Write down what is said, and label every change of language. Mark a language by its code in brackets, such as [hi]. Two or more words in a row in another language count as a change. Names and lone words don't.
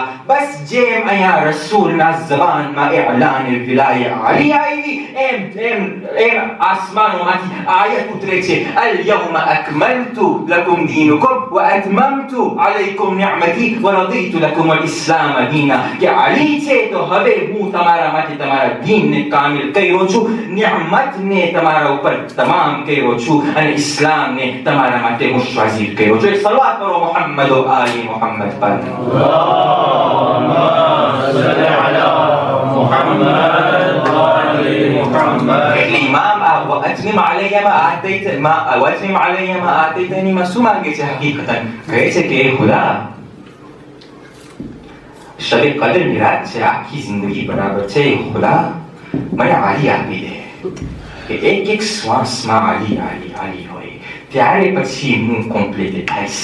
[gu] બસ જેમ અહીંયા રસૂલના ઝબાનમાં એલાન વિલાય અલી આવી એમ આસમાનોમાંથી આયત ઉતરે છે, [ar] اليوم أكملت لكم دينكم وأتممت عليكم نعمتي ورضيت لكم الإسلام دينا. [gu] કે અલી છે તો હવે હું તમારા માટે તમારા દીનને કામિલ કર્યો છું, નિઅમતને તમારા ઉપર તમામ કર્યો છું અને ઇસ્લામને તમારા માટે મુશ્વાઝીર કર્યો છું. એક સલવાત કરો મુહમ્મદ વ આલી મુહમ્મદ પર. [ar] اللهم صل على محمد وآل محمد. [gu] એટલે ઇમામ આ [ar] وأتمم علي ما آتيتني [gu] માં શું માંગે છે? હકીકતન કહે છે કે એ ખુદા શબે કદરની રાત છે, આખી જિંદગી બરાબર છે, ખુદા મને આલી આપી દે કે એક શ્વાસમાં આલી હોય ત્યારે પછી હું કોમ્પ્લીટ થઈશ.